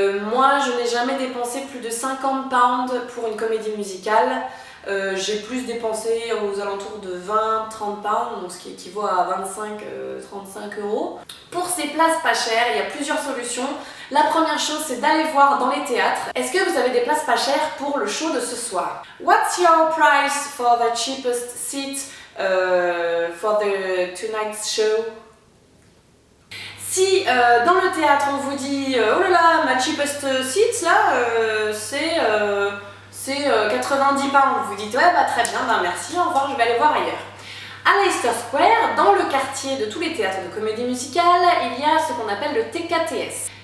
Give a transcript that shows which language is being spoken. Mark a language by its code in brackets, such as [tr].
[fr] Moi, je n'ai jamais dépensé plus de 50 pounds pour une comédie musicale. J'ai plus dépensé aux alentours de 20-30 pounds, donc ce qui équivaut à 25-35 €. Pour ces places pas chères, il y a plusieurs solutions. La première chose, c'est d'aller voir dans les théâtres. Est-ce que vous avez des places pas chères pour le show de ce soir? [en] What's your price for the cheapest seat for the tonight's show? [fr] Si dans le théâtre on vous dit oh là là, ma [en] cheapest seat [fr] là c'est 90 pounds, vous dites ouais bah très bien, bah merci, au revoir, je vais aller voir ailleurs. À Leicester Square, dans le quartier de tous les théâtres de comédie musicale, il y a ce qu'on appelle le TKTS.